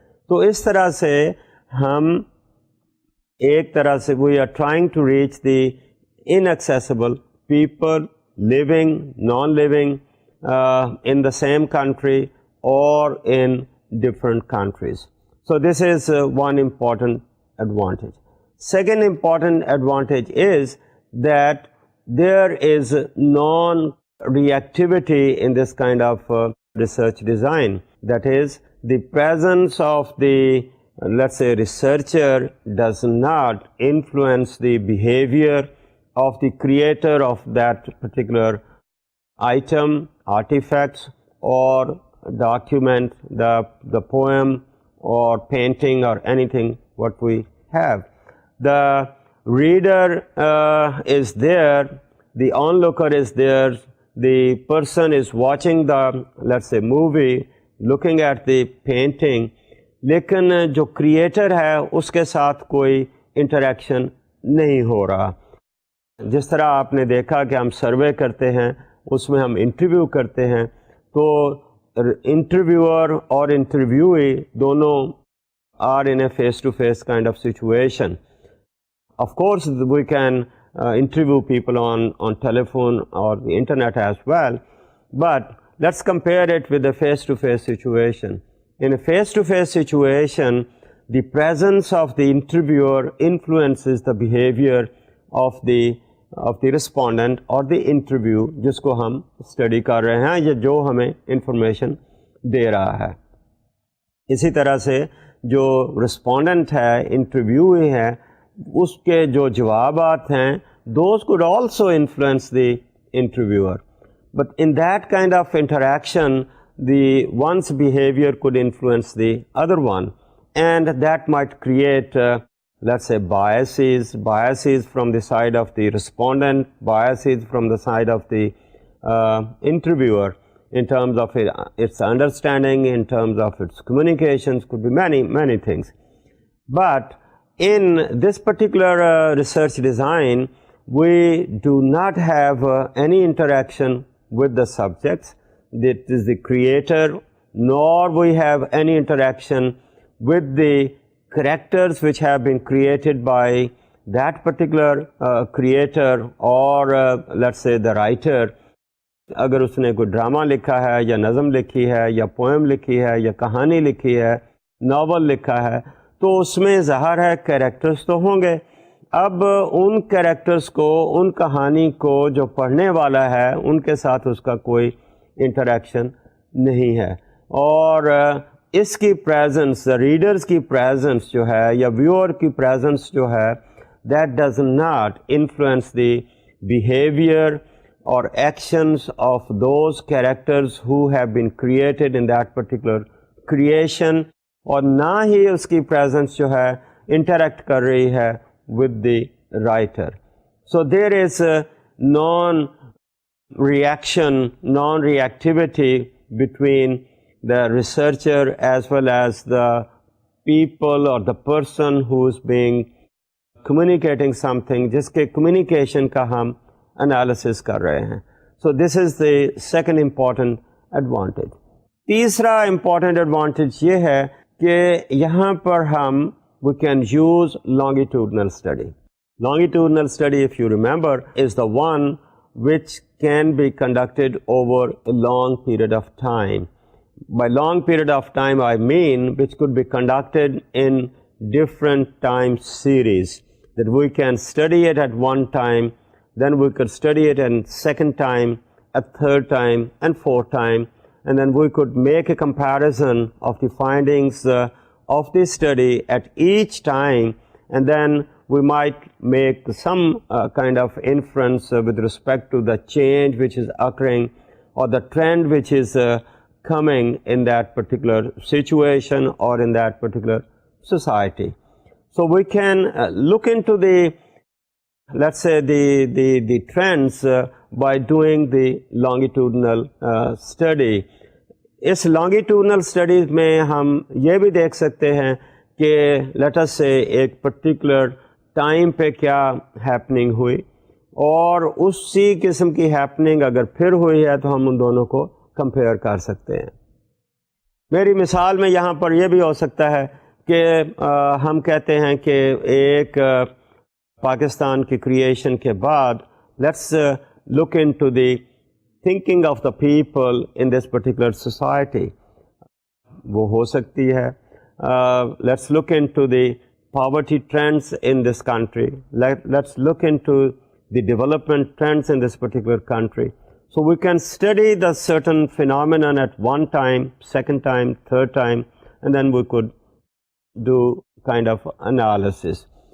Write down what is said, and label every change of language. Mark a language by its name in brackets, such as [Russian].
[Urdu] تو اس طرح سے [English] ہم ایک طرح سے we are trying to reach the inaccessible people living, non-living in the same country or in different countries. So this is one important advantage. Second important advantage is that there is non-reactivity in this kind of research design. That is, the presence of the, let's say, researcher does not influence the behavior of the creator of that particular item, artifacts, or document, the poem or painting or anything what we have. The reader is there, the onlooker is there, the person is watching the, let's say, movie, looking at the painting, [Urdu] لیکن جو creator ہے اس کے ساتھ کوئی interaction نہیں ہو رہا. جس طرح آپ نے دیکھا کہ ہم سروے کرتے ہیں، اس میں ہم انٹرویو کرتے ہیں، تو انٹرویور اور انٹرویوئی دونوں [English] Are in a face to face kind of situation. Of course we can interview people on telephone or the internet as well, but let's compare it with a face-to-face situation. In a face-to-face situation, the presence of the interviewer influences the behavior of the respondent or the interview [Urdu] جس کو ہم study کر رہے ہیں یا جو ہمیں information دے رہا ہے. اسی طرح سے جو رسپونڈنٹ ہے, انٹرویو ہے, اس کے جو جوابات ہیں [English] those could also influence the interviewer. But in that kind of interaction, the one's behavior could influence the other one, and that might create let's say biases from the side of the respondent, biases from the side of the interviewer in terms of its understanding, in terms of its communications, could be many things. But in this particular research design, we do not have any interaction with the subjects, that is the creator, nor we have any interaction with the characters which have been created by that particular creator or let's say the writer. [Urdu] اگر اس نے کوئی drama لکھا ہے یا نظم لکھی ہے یا پوئم لکھی ہے یا کہانی لکھی ہے, ناول لکھا ہے, تو اس میں ظاہر ہے کریکٹرز تو ہوں گے. اب ان کریکٹرز کو, ان کہانی کو جو پڑھنے والا ہے ان کے ساتھ اس کا کوئی انٹریکشن نہیں ہے, اور اس کی پریزنس, ریڈرز کی پریزنس جو ہے یا ویور کی پریزنس جو ہے, [English] that does not influence the behaviour or actions of those characters who have been created in that particular creation, [Urdu] اور نہ ہی اس کی [English] presence جو ہے interact [Urdu] کر رہی ہے [English] with the writer. So there is a non-reactivity between the researcher as well as the people or the person who is being communicating something, [Urdu] جس کے communication کا ہم انالیسس کر رہے ہیں. [English] So this is the second important advantage. [Urdu] تیسرا امپورٹنٹ ایڈوانٹیج یہ ہے کہ یہاں پر ہم [English] We can use longitudinal study. Longitudinal study, if you remember, is the one which can be conducted over a long period of time. By long period of time, I mean which could be conducted in different time series, that we can study it at one time, then we could study it a second time, a third time, and fourth time, and then we could make a comparison of the findings of the study at each time, and then we might make some kind of inference with respect to the change which is occurring or the trend which is coming in that particular situation or in that particular society. So we can look into the, let's say, the trends by doing the longitudinal study. [Urdu] اس longitudinal studies میں ہم یہ بھی دیکھ سکتے ہیں کہ [English] let us say [Urdu] ایک particular time پہ کیا ہیپننگ ہوئی, اور اسی قسم کی ہیپننگ اگر پھر ہوئی ہے تو ہم ان دونوں کو کمپیئر کر سکتے ہیں. میری مثال میں یہاں پر یہ بھی ہو سکتا ہے کہ ہم کہتے ہیں کہ ایک پاکستان کی کریشن کے بعد [English] Let's look into the thinking of the people in this particular society. [Urdu] وہ ہو سکتی ہے [English] let's look into the poverty trends in this country. Let's look into the development trends in this particular country. So we can study the certain phenomenon at one time, second time, third time, and then we could do kind of analysis.